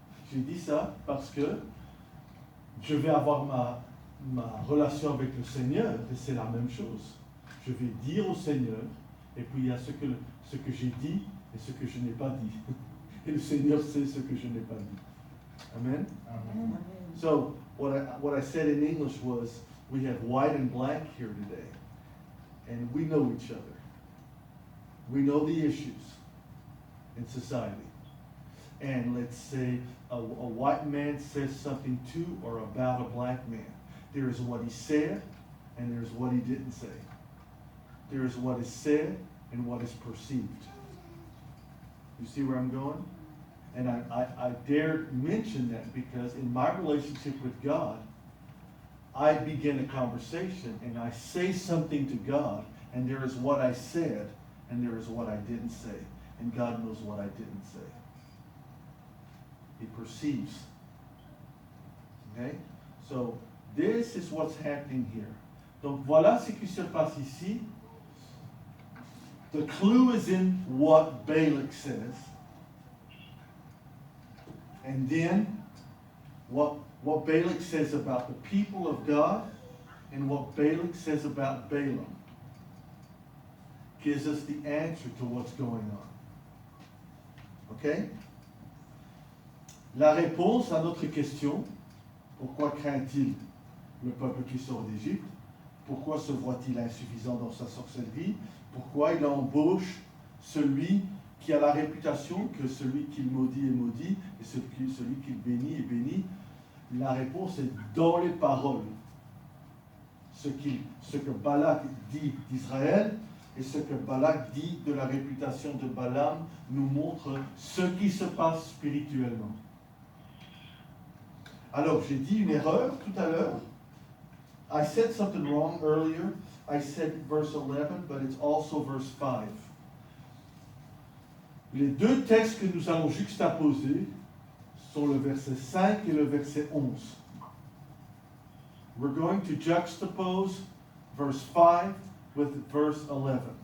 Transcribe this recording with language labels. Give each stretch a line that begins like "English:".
French: J'ai dit ça parce que je vais avoir ma relation avec le Seigneur et c'est la même chose. Je vais dire au Seigneur et puis il y a ce que j'ai dit et ce que je n'ai pas dit. Et le Seigneur sait ce que je n'ai pas dit. Amen? Amen.
English: So, what I said in English was, we have white and black here today. And we know each other. We know the issues in society. And let's say a white man says something to or about a black man. There is what he said and there's what he didn't say. There is what is said and what is perceived. You see where I'm going? And I dare mention that because in my relationship with God, I begin a conversation and I say something to God, and there is what I said and there is what I didn't say. And God knows what I didn't say. He perceives. Okay? So this is what's happening here.
French: Donc voilà ce qui se passe ici.
English: The clue is in what Balak says. And then what Balak says about the people of God and what Balak says about Balaam gives us the answer to what's going on. Okay?
French: La réponse à notre question, pourquoi craint-il le peuple qui sort d'Égypte? Pourquoi se voit-il insuffisant dans sa sorcellerie? Pourquoi il embauche celui qui a la réputation que celui qu'il maudit est maudit et celui qu'il bénit est béni? La réponse est dans les paroles. Ce que Balak dit d'Israël et ce que Balak dit de la réputation de Balaam nous montre ce qui se passe spirituellement. Alors, j'ai dit une erreur tout à l'heure.
English: I said something wrong earlier. I said verse 11, but it's also verse 5.
French: Les deux textes que nous allons juxtaposer sont le verset 5 et le verset 11.
English: We're going to juxtapose verse 5 with verse 11.